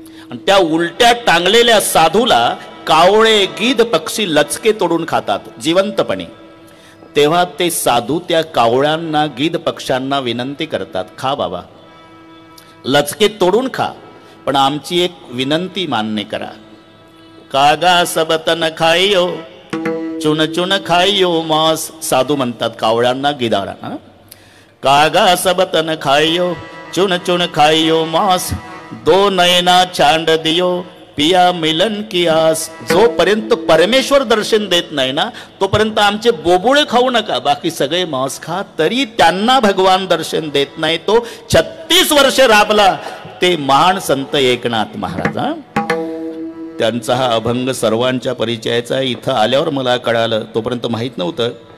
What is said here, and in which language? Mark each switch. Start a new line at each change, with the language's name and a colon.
Marathi: आणि त्या उलट्या टांगलेल्या साधूला कावळे गिध पक्षी लचके तोडून खातात जिवंतपणे. तेव्हा ते साधू त्या कावळ्यांना गिध पक्ष्यांना विनंती करतात खा बाबा लचके तोडून खा पण आमची एक विनंती मान्य करा.
Hindi: कागा सबतन खाइयो चुन चुन खाइयो मांस.
Marathi: साधू म्हणतात कावळ्यांना गिधाडांना.
Hindi: कागा सबतन खाइयो चुन चुन खाइयो मांस. 2 नयना चांड दियो पिया मिलन की आस.
Marathi: जोपर्यंत परमेश्वर दर्शन देत नाही ना तोपर्यंत आमचे बोबुळे खाऊ नका बाकी सगळे मांस खा. तरी त्यांना भगवान दर्शन देत नाही. तो 36 वर्ष राबला ते महान संत एकनाथ महाराज. त्यांचा हा अभंग सर्वांच्या परिचयाचा. इथं आल्यावर मला कळालं. तोपर्यंत माहीत नव्हतं.